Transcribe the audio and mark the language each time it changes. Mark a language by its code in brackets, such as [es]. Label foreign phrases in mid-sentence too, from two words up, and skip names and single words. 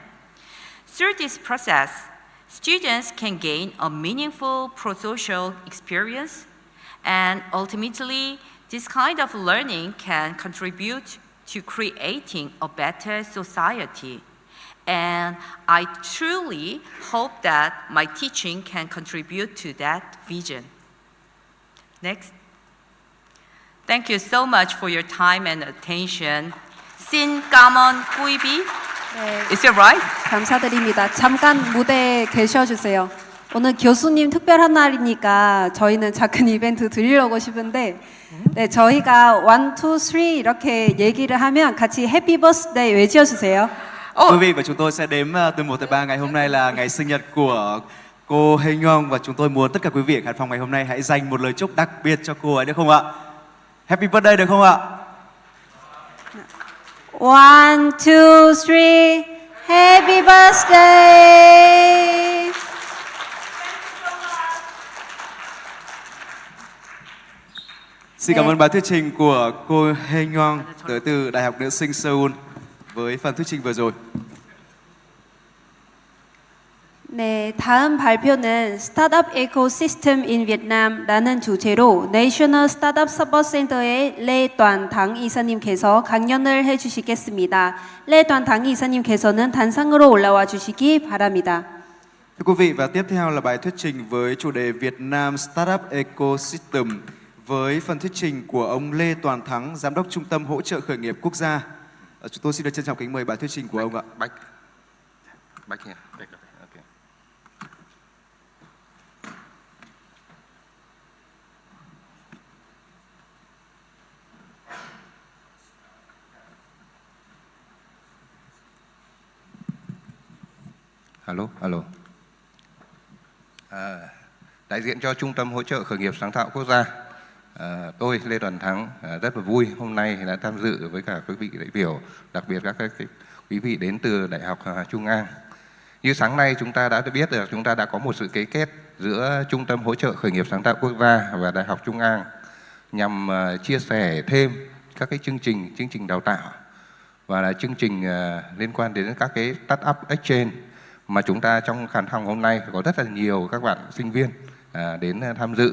[en] Through this process, students can gain a meaningful pro-social experience, and ultimately, this kind of learning can contribute to creating a better society. And I truly hope that my teaching can contribute to that vision. Next. Thank you so much for your time and attention. [vi] Xin cảm ơn quý vị. [ko] 네, [en] Is it right? [ko] 감사드립니다. 잠깐 무대에 계셔주세요. 오늘 교수님 특별한 날이니까 저희는 작은 이벤트 드리려고 싶은데 네, 저희가 1, 2, 3 이렇게 얘기를 하면 같이 [en] Happy birthday [ko] 외쳐주세요. [vi] Quý vị và chúng tôi sẽ đếm từ 1 tới 3. Ngày hôm nay là ngày sinh nhật của cô Hê Nhong và chúng tôi muốn tất cả quý vị ở khán phòng ngày hôm nay hãy dành một lời chúc đặc biệt cho cô ấy được không ạ? [en] Happy birthday [vi] được không ạ? [en] 1, 2, 3 Happy birthday. [vi] Xin cảm ơn bài thuyết trình của cô Hê Nhong tới từ Đại học Nữ sinh Seoul với phần thuyết trình vừa rồi. [ko] 네, 다음 발표는 [en] startup ecosystem in Vietnam [ko] 라는 주제로 National Startup Support Center의 Lê Toàn Thắng 이사님께서 강연을 해주시겠습니다. Lê Toàn Thắng 이사님께서는 단상으로 올라와 주시기 바랍니다. [vi] Thưa quý vị, và tiếp theo là bài thuyết trình với chủ đề Việt Nam Startup Ecosystem với phần thuyết trình của ông Lê Toàn Thắng, Giám đốc Trung tâm Hỗ trợ Khởi nghiệp Quốc gia. Chúng tôi xin được trân trọng kính mời bài thuyết trình của ông ạ. [en] Back here. Okay. Hello. [vi] Đại diện cho Trung tâm Hỗ trợ Khởi nghiệp Sáng tạo Quốc gia, tôi Lê Toàn Thắng rất là vui hôm nay đã tham dự với cả quý vị đại biểu, đặc biệt các quý vị đến từ Đại học Trung An. Như sáng nay chúng ta đã biết được chúng ta đã có một sự ký kết giữa Trung tâm Hỗ trợ Khởi nghiệp Sáng tạo Quốc gia và Đại học Trung An nhằm chia sẻ thêm các cái chương trình đào tạo và là chương trình liên quan đến các cái [en] startup exchange [vi] mà chúng ta trong khán phòng hôm nay có rất là nhiều các bạn sinh viên đến tham dự.